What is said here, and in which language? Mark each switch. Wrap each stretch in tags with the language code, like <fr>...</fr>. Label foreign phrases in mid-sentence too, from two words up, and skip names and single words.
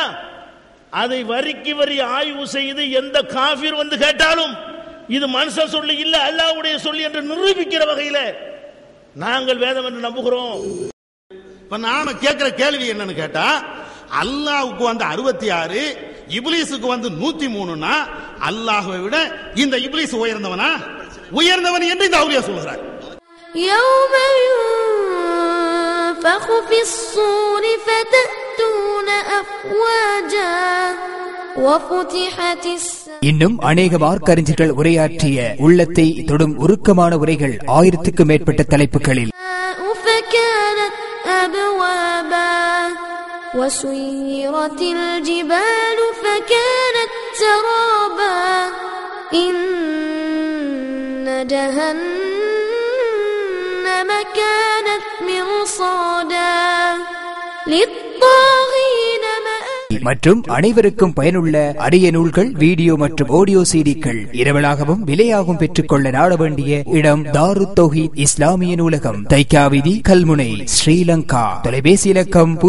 <ta>அதை வரிக்கு வரி ஆய்வு செய்து எந்த காஃபிர் வந்து கேட்டாலும் இது மனுஷன் சொல்லி இல்ல அல்லாஹ்வுடைய சொல்லி என்று நிரூபிக்கிற வகையில் நாங்கள் வேதம் என்று நம்புகிறோம். இப்ப நாம கேட்கிற கேள்வி என்னன்னு கேட்டா, அல்லாஹ்வுக்கு வந்து 66, இப்லீஸுக்கு வந்து 103னா அல்லாஹ்வை விட இந்த இப்லீஸ் உயர்ந்தவனா? உயர்ந்தவன் என்று இந்த அவுலியா சொல்கிறார்.</ta> <ar>يوم ينفخ في الصور فتأتون أفواجا وفتحت السماء.</ar> <ta>இன்னும் அநேக மார்க்கறிஞர்கள் உரையாற்றிய உள்ளத்தை தொடும் உருக்கமான உரைகள் 1000க்கும் மேற்பட்ட தலைப்புகளில்</ta> <ar>فكانت أبوابا وسيرت الجبال فكانت سرابا إن جهنم كانت مرصادا للطاغين</ar> <ta>மற்றும் அனைவருக்கும் பயனுள்ள அரிய நூல்கள், வீடியோ மற்றும் ஆடியோ சிடிக்கள் இரவலாகவும் விலையாகவும் பெற்றுக்கொள்ள நாட வேண்டிய இடம் தாருத் தௌஹீத் இஸ்லாமிய நூலகம், தைக்காவிதி, கல்முனை, ஸ்ரீலங்கா. தொலைபேசி இலக்கம்</ta>